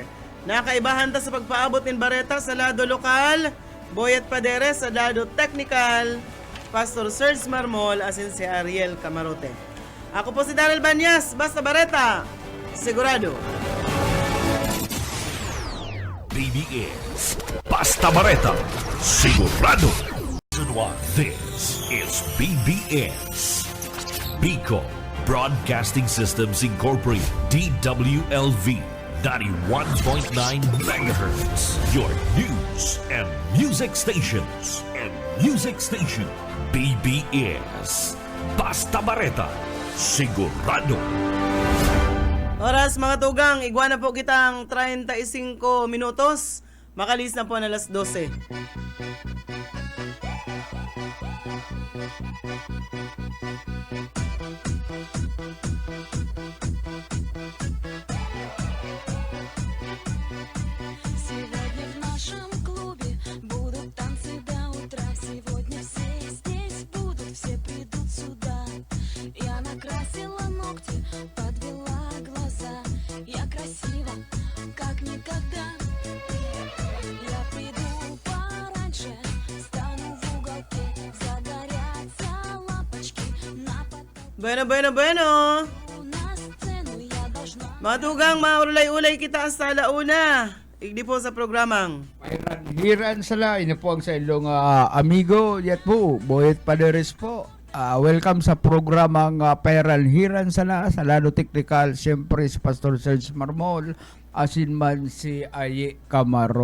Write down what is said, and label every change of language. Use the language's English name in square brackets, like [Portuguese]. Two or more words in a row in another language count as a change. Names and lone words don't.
[Bikol] Nakaibahan ta sa pagpaabot ng bareta sa lado lokal, Boyet Paderes sa lado technical, Pastor Serge Marmol asin si Ariel Camarote. Ako po si Daryl Banyas, basta bareta, sigurado. BBS Basta Bareta, sigurado. [English] This is BBS Bicol Broadcasting Systems Incorporated, DWLV 91.9 MHz, your news and music stations. [Bikol] BBS Basta Bareta, sigurado. Oras mga tugang, iguana po kitang 35 minutos. Makalis na po na alas 12. [Russian] Сегодня в нашем клубе будут танцы до утра. Сегодня все здесь будут, все придут сюда. Я накрасила ногти, подвела глаза. Я красива, как никогда. Я приду пораньше, стану в уголке. Загорятся лампочки на потолке. Bueno. На сцену я должна. [Bikol] Mga tugang, maulay-ulay kita sa launa. Igdi po sa programang. Hiran sala, ino po ang sa ilong amigo, yat po, Boyet Paderes po. Welcome sa programang Pairan Hiran sala, sa lado technical, siyempre si Pastor Serge Marmol, asin man si Aye Camarote.